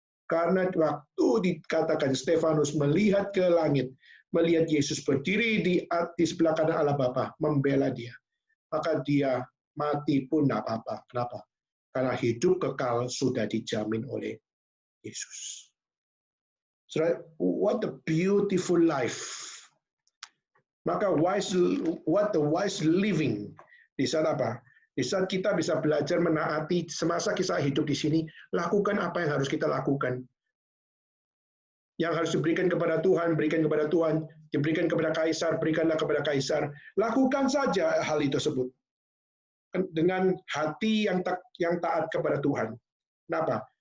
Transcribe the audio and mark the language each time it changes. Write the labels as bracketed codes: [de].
[id] Karena waktu dikatakan Stefanus melihat ke langit, melihat Yesus berdiri di sebelah kanan Allah Bapa, membela dia. Maka dia mati pun tidak apa-apa. Kenapa? Karena hidup kekal sudah dijamin oleh Yesus. [en] So, what a beautiful life. [id] Maka [en] what the wise living. [id] Di saat apa? Di saat kita bisa belajar menaati semasa kisah hidup di sini, lakukan apa yang harus kita lakukan. Yang harus diberikan kepada Tuhan, berikan kepada Tuhan. Diberikan kepada kaisar, berikanlah kepada kaisar. Lakukan saja hal itu tersebut. Dengan hati yang taat kepada Tuhan. Kenapa?